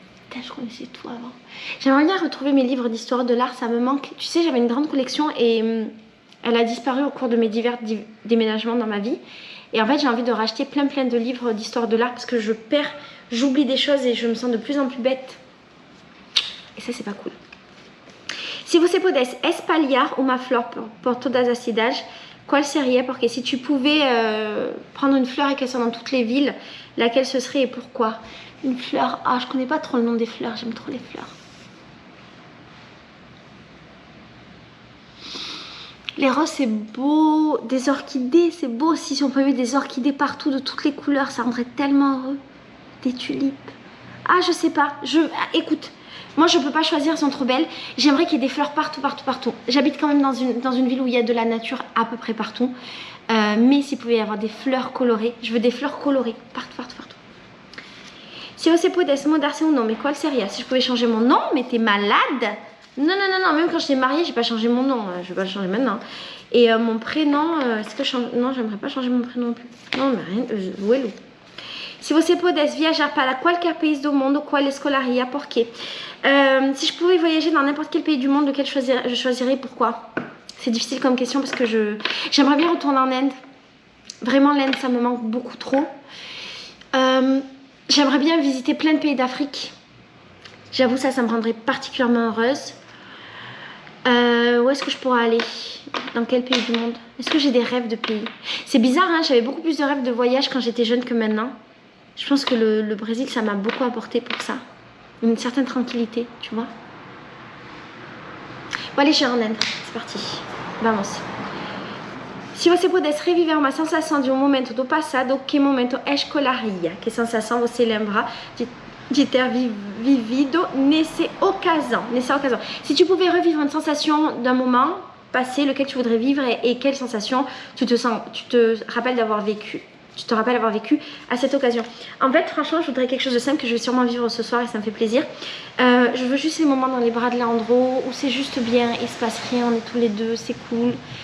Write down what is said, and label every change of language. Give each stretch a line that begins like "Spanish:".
French: Putain, je connaissais tout avant. J'aimerais bien retrouver mes livres d'histoire de l'art, ça me manque. Tu sais, j'avais une grande collection et elle a disparu au cours de mes divers déménagements dans ma vie. Et en fait, j'ai envie de racheter plein de livres d'histoire de l'art parce que je perds, j'oublie des choses et je me sens de plus en plus bête. Et ça, c'est pas cool.
Portuguese: Si vous podes espalhar uma flor por todas as cidades, qual seria?
French: Porque si tu pouvais prendre une fleur et qu'elle soit dans toutes les villes, laquelle ce serait et pourquoi? Une fleur, ah je connais pas trop le nom des fleurs, j'aime trop les fleurs. Les roses c'est beau, des orchidées c'est beau aussi, si on peut mettre des orchidées partout de toutes les couleurs, ça rendrait tellement heureux. Des tulipes, ah je sais pas, écoute, moi je peux pas choisir, elles sont trop belles, j'aimerais qu'il y ait des fleurs partout. J'habite quand même dans une ville où il y a de la nature à peu près partout, mais s'il pouvait y avoir des fleurs colorées, je veux des fleurs colorées, partout.
Portuguese: Si você pudesse mudar seu nome, qual seria?
French: Si je pouvais changer mon nom, mais t'es malade? Non, même quand j'étais mariée, j'ai pas changé mon nom, je vais pas le changer maintenant. Et mon prénom, est-ce que non, j'aimerais pas changer mon prénom non plus. Non, mais rien, Uelo.
Portuguese: Si você pudesse viajar para qualquer país do mundo, qual escolheria? Por quê?
French: Si je pouvais voyager dans n'importe quel pays du monde, lequel je choisirais, pourquoi? C'est difficile comme question parce que j'aimerais bien retourner en Inde. Vraiment, l'Inde, ça me manque beaucoup trop. J'aimerais bien visiter plein de pays d'Afrique. J'avoue, ça me rendrait particulièrement heureuse. Où est-ce que je pourrais aller? Dans quel pays du monde? Est-ce que j'ai des rêves de pays? C'est bizarre, hein, j'avais beaucoup plus de rêves de voyage quand j'étais jeune que maintenant. Je pense que le Brésil, ça m'a beaucoup apporté pour ça. Une certaine tranquillité, tu vois. Bon, allez, je vais en Inde. C'est parti.
Portuguese: Vamos. Se você pudesse reviver uma sensação de momento do passado, que momento escolheria? Que sensação você lembra de ter vivido nessa occasion?
French: Si tu pouvais revivre une sensation d'un moment passé, lequel tu voudrais vivre et quelle sensation tu te rappelles d'avoir vécu? Tu te rappelles avoir vécu à cette occasion. En fait, franchement, je voudrais quelque chose de simple que je vais sûrement vivre ce soir et ça me fait plaisir. Je veux juste ces moments dans les bras de Leandro où c'est juste bien, il se passe rien, on est tous les deux, c'est cool.